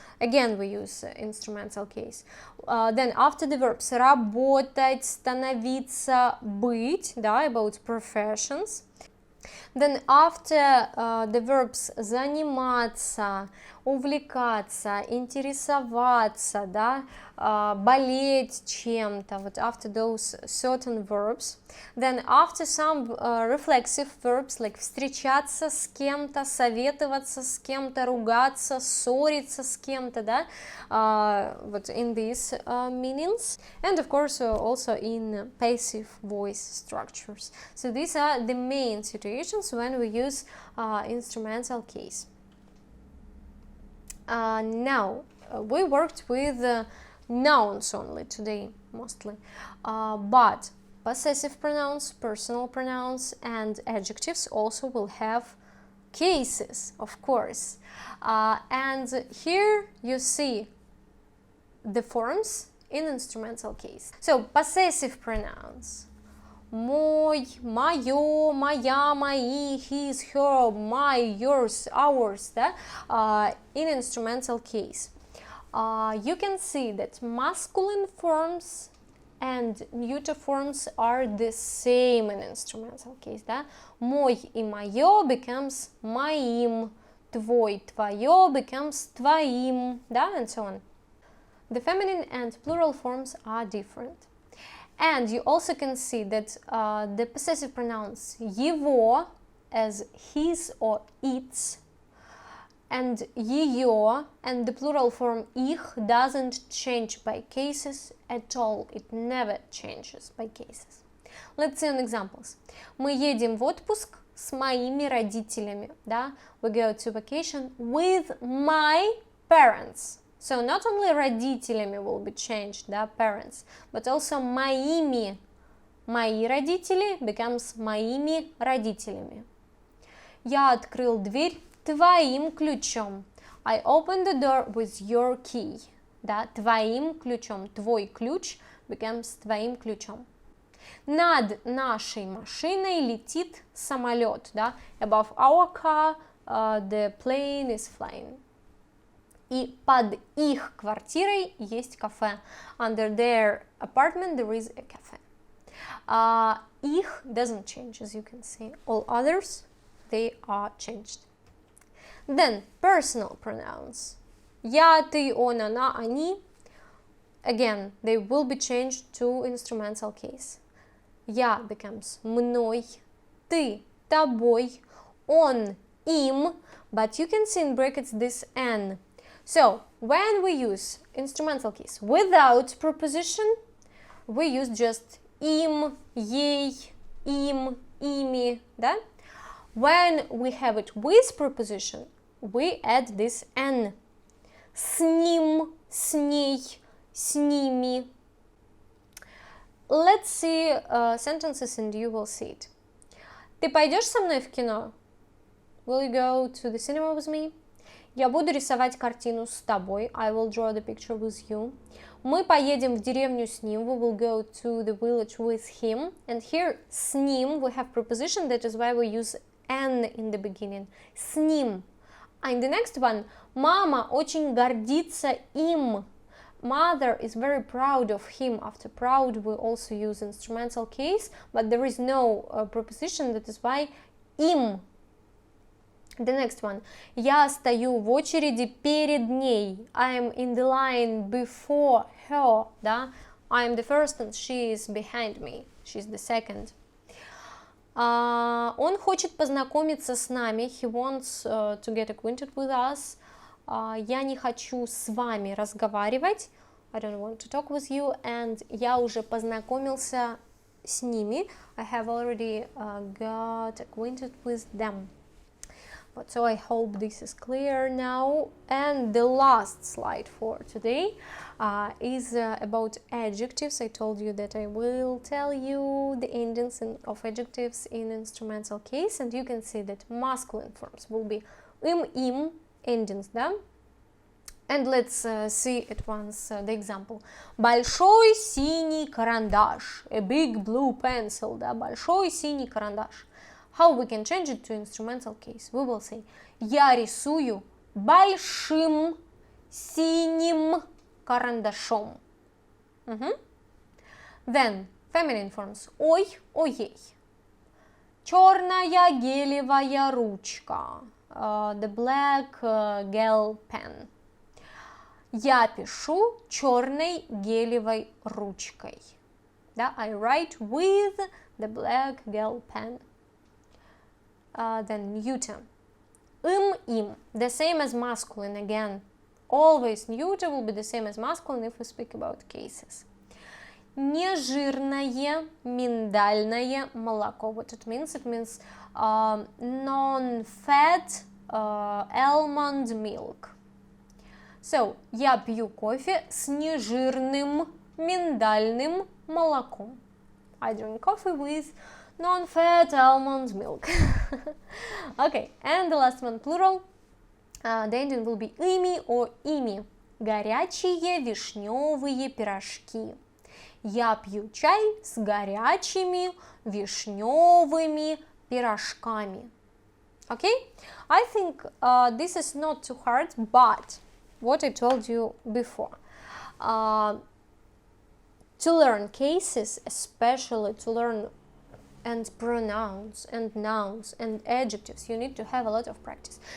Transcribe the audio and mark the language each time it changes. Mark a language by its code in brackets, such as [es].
[en] Again, we use instrumental case. Then after the verbs работать, становиться, быть, да, about professions. Then after the verbs заниматься, увлекаться, интересоваться, да, [ru] болеть чем-то, [en] вот after those certain verbs. Then after some reflexive verbs, like [ru] встречаться с кем-то, советоваться с кем-то, [en] ругаться, ссориться с кем-то, да, вот in these meanings. And of course also in passive voice structures. So these are the main situations when we use instrumental case. Now, we worked with nouns only today, mostly, but possessive pronouns, personal pronouns, and adjectives also will have cases, of course. And here you see the forms in instrumental case. So, possessive pronouns. Мой, моё, моя, мои, his, her, my, yours, ours, да? In instrumental case. You can see that masculine forms and neuter forms are the same in instrumental case, да? [ru] Мой и моё becomes моим, твой, твоё becomes твоим, да? [en] And so on. The feminine and plural forms are different. And you also can see that the possessive pronouns его as his or its, and её and the plural form их doesn't change by cases at all. It never changes by cases. Let's see on examples. [ru] Мы едем в отпуск с моими родителями, да? [en] We go to vacation with my parents. So not only родителями will be changed, да, parents, but also моими. [ru] Мои родители becomes моими родителями. Я открыл дверь твоим ключом. [en] I opened the door with your key. [ru] Да, твоим ключом. Твой ключ becomes твоим ключом. Над нашей машиной летит самолет. Да? [en] Above our car, the plane is flying. [ru] И под их квартирой есть кафе. [en] Under their apartment there is a cafe. Их doesn't change, as you can see. All others, they are changed. Then, personal pronouns. [ru] Я, ты, он, она, они. [en] Again, they will be changed to instrumental case. Я becomes мной, ты тобой, он им, but you can see in brackets this n. So, when we use instrumental case without preposition, we use just им, ей, им, ими, да? When we have it with preposition, we add this n. [ru] С ним, с ней, с ними. [en] Let's see sentences and you will see it. [ru] Ты пойдешь со мной в кино? [en] Will you go to the cinema with me? [ru] Я буду рисовать картину с тобой. [en] I will draw the picture with you. [ru] Мы поедем в деревню с ним. [en] We will go to the village with him. And here, с ним, we have preposition. That is why we use n in the beginning. С ним. And the next one, [ru] мама очень гордится им. [en] Mother is very proud of him. After proud, we also use instrumental case, but there is no preposition. That is why им. The next one. [ru] Я стою в очереди перед ней. [en] I am in the line before her. [ru] Да? [en] I am the first and she is behind me. She is the second. [ru] Он хочет познакомиться с нами. [en] He wants to get acquainted with us. [ru] Я не хочу с вами разговаривать. [en] I don't want to talk with you. [ru] And я уже познакомился с ними. [en] I have already got acquainted with them. But so I hope this is clear now. And the last slide for today is about adjectives. I told you that I will tell you the endings of adjectives in instrumental case, and you can see that masculine forms will be им, endings, да? And let's see at once the example. [ru] Большой синий карандаш. [en] A big blue pencil, да? [ru] Большой синий карандаш. [en] How we can change it to instrumental case? We will say, [ru] я рисую большим синим карандашом. [en] Then, feminine forms. [ru] Ой, оей. Черная гелевая ручка. [en] The black gel pen. [ru] Я пишу черной гелевой ручкой. [en] Да, I write with the black gel pen. Then neuter. Им. The same as masculine again. Always neuter will be the same as masculine if we speak about cases. [ru] Нежирное миндальное молоко. [en] What it means? It means non-fat almond milk. [ru] So, я пью кофе с нежирным миндальным молоком. [en] I drink coffee with non-fat almond milk. Okay, and the last one, plural. The ending will be ими or ими. [ru] Горячие вишневые пирожки. Я пью чай с горячими вишневыми пирожками. [en] Okay? I think this is not too hard, but what I told you before. To learn cases, especially to learn and pronouns and nouns and adjectives, you need to have a lot of practice.